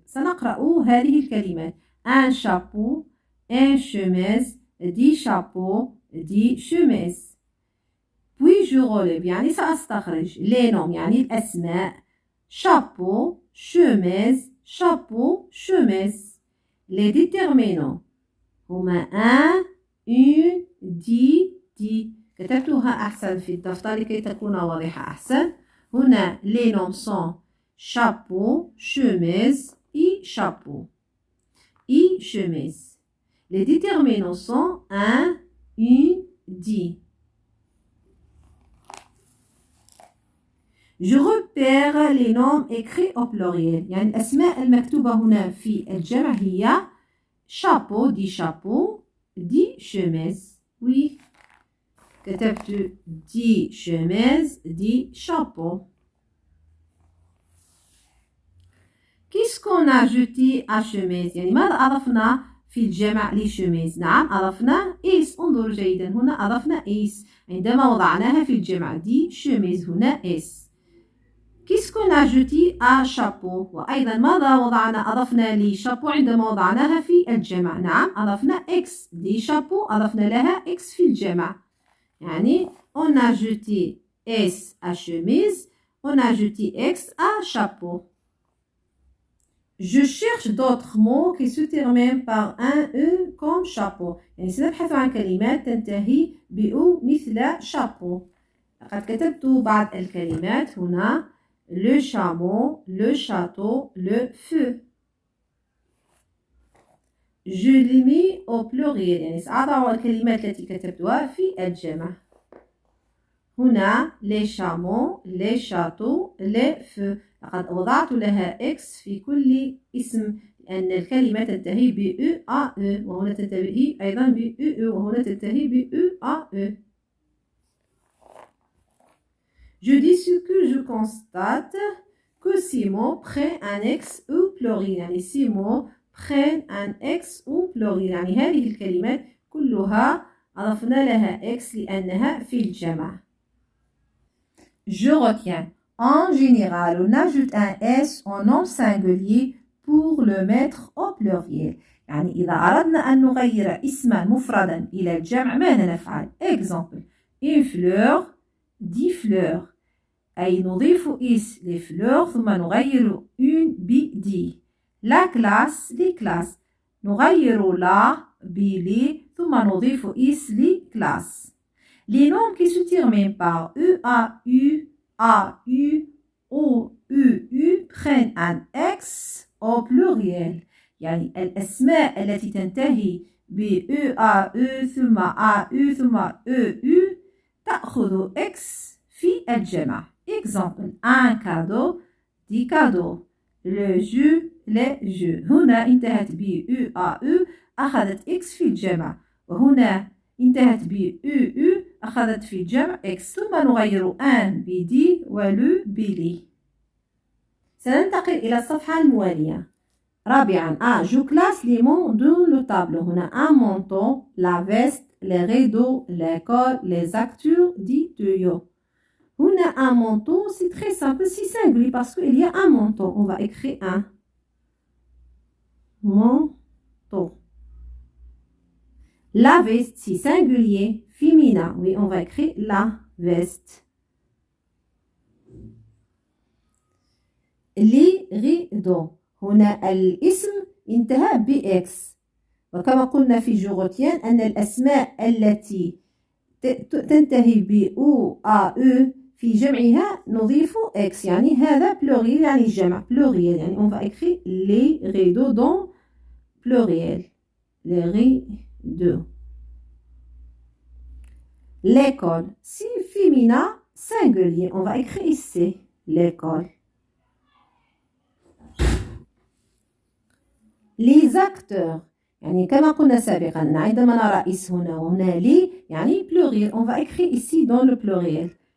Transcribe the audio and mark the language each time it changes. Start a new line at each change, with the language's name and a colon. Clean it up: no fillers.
Arabic: سنقرأ هذه الكلمات:
French: un chapeau, une chemise, 10 chapeaux, 10 chemises. puis je relève
Arabic: يعني سأستخرج.
French: les noms
Arabic: يعني الأسماء:
French: chapeau, chemise, chapeau, chemise. les déterminants
Arabic: هما
French: un, une, 10, 10.
Arabic: كتبتها أحسن في الدفتر لكي تكون واضحة أحسن.
French: هنا les noms sont chapeau, chemise et chapeau et chemise. Les déterminants sont un, une, 10. Je repère les noms écrits au pluriel.
Arabic: يعني الأسماء المكتوبة هنا في الجمع هي
French: chapeau, 10 chapeaux, 10 chemises. Oui.
Arabic: كتبت
French: 10 chemises, 10 chapeaux. Qu'est-ce qu'on a ajouté à chemise؟
Arabic: يعني ماذا أضفنا في الجمع لشميز؟ نعم أضفنا إس. انظروا جيدا، هنا أضفنا إس عندما وضعناها في الجمع. دي شميز هنا إس.
French: Qu'est-ce qu'on a ajouté à chapeau؟
Arabic: وأيضا ماذا أضفنا لشابو عندما وضعناها في الجمع؟ نعم أضفنا إكس. دي شابو أضفنا لها إكس في الجمع. يعني
French: on a ajouté S à chemise, on a ajouté X à chapeau. Je cherche d'autres mots qui se terminent par un E comme chapeau.
Arabic: يعني سنبحث عن كلمات تنتهي بأو مثل chapeau. لقد كتبت بعض الكلمات هنا:
French: le chameau, le château, le feu. Je l'ai mis au pluriel.
Arabic: يعني سأضع الكلمات التي كتبتها في الجمع.
French: هنا les chameaux, les châteaux, les feux.
Arabic: لقد وضعت لها إكس في كل اسم لأن الكلمة تنتهي ب E A E، وهنا تنتهي أيضا ب E E، وهنا تنتهي ب E A E.
French: Je dis ce que je constate que ces mots prennent un X au pluriel.
Arabic: يعني
French: ces mots prennent un X au pluriel.
Arabic: يعني هذه الكلمات كلها أضفنا لها X لأنها في الجمع.
French: Je retiens. En général, on ajoute un S en nom singulier pour le mettre au pluriel.
Arabic: يعني إذا أردنا أن نغير اسما مفردا إلى الجمع ماذا نفعل؟
French: Exemple une fleur 10 fleurs
Arabic: أي نضيف إس لفلور ثم نغير une ب 10
French: la classe les classes
Arabic: نغير لا بلي ثم نضيف إس لكلاس.
French: Les noms qui se terminent par EAU, AU, OUU prennent un X au pluriel.
Arabic: يعني الأسماء التي تنتهي ب EAU ثم AU ثم EU تأخذ X في الجمع.
French: Exemple, un cadeau, 10 cadeaux. Le jeu, les jeux.
Arabic: هنا انتهت ب EAU أخذت X في الجمع. وهنا انتهت ب EU أخذت في الجمع X. ثم نغير un بدي ولو بلي. سننتقل إلى الصفحة الموالية. رابعا
French: je classe les mots dans le tableau. هنا un manteau, la veste, les rideaux, l'école, les acteurs, dit tuyau. هنا un manteau, c'est très simple, c'est singulier parce qu'il y a un manteau. On va écrire un manteau. La veste, c'est singulier, féminin. Oui, on va écrire la veste. Les rideaux.
Arabic: هنا الاسم انتهى ب
French: X.
Arabic: وكما قلنا في جوغوتيان أن الأسماء التي تنتهي ب أو أو في جمعها نضيف X. يعني هذا pluriel يعني الجمع pluriel. يعني
French: on va écrire les rideaux dans pluriel. Les rideaux. L'école. Si féminin singulier, on va écrire ici l'école. Les acteurs.
Arabic: يعني كما قلنا سابقا عندما نرى اس هنا وهنا لي يعني pluriel.
French: On va écrire ici dans le pluriel.